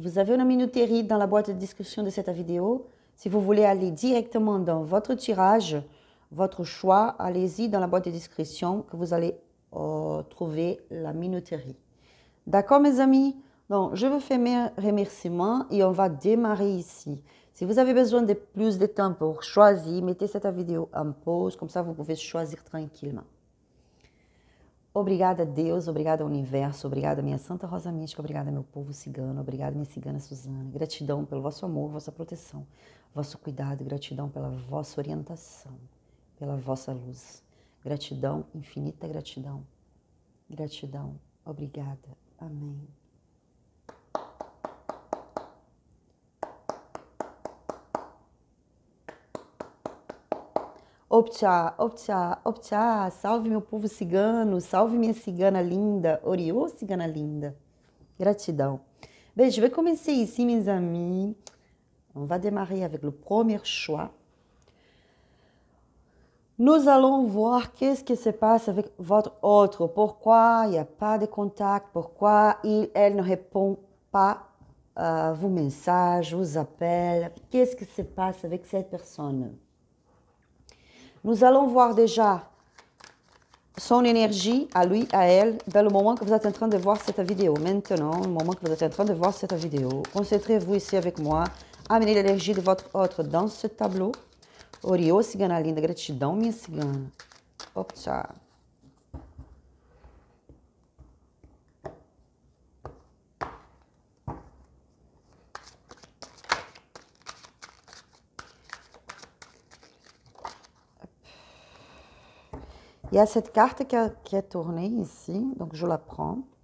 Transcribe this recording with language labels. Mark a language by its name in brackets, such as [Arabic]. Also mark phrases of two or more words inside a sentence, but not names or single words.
[French] Vous avez une minuterie dans la boîte de description de cette vidéo. Si vous voulez aller directement dans votre tirage, votre choix, allez-y dans la boîte de description que vous allez trouver la minuterie. D'accord, mes amis? Donc, je vous fais mes remerciements et on va démarrer ici. Si vous avez besoin de plus de temps pour choisir, mettez cette vidéo en pause, comme ça vous pouvez choisir tranquillement. [Portuguese] Obrigada, Deus, obrigada, Universo, obrigada, minha Santa Rosa Mística, obrigada, meu povo cigano, obrigada, minha cigana Suzana. Gratidão pelo vosso amor, vossa proteção, vosso cuidado, gratidão pela vossa orientação, pela vossa luz. Gratidão, infinita gratidão. Gratidão, obrigada. Amém. Optcha, optcha, optcha, salve meu povo cigano, salve minha cigana linda, Oriô cigana linda. Gratidão. Bem, [French] je vais commencer ici, mes amis. On va démarrer avec le premier choix. Nous allons voir qu'est-ce qui se passe avec votre autre. Pourquoi il n'y a pas de contact, pourquoi elle ne répond pas à vos messages, vos appels. Qu'est-ce qui se passe avec cette personne? Nous allons voir déjà son énergie à lui, à elle, dans le moment que vous êtes en train de voir cette vidéo. Maintenant, le moment que vous êtes en train de voir cette vidéo, concentrez-vous ici avec moi. Amenez l'énergie de votre autre dans ce tableau. [Portuguese] Oriô, cigana linda, gratidão, minha cigana. Optcha. [French] Il y a cette carte qui est tournée ici, donc je la prends.